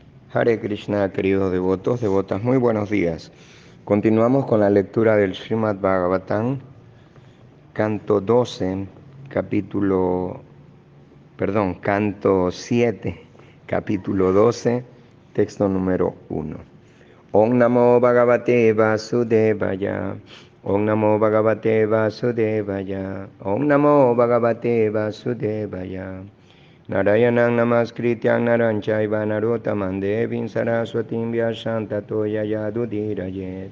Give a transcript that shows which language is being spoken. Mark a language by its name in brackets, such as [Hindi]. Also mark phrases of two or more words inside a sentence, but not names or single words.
[Spanish] Hare Krishna, queridos devotos, devotas, muy buenos días. Continuamos con la lectura del Srimad Bhagavatam, canto 12, canto 7, capítulo 12, texto número 1. [Sanskrit] Om Namo Bhagavate Vasudevaya. Om Namo Bhagavate Vasudevaya. Om Namo Bhagavate Vasudevaya. Narayanang namaskrityang naranchayva narottamam devim saraswatim vyasam tato yayadudhirayet.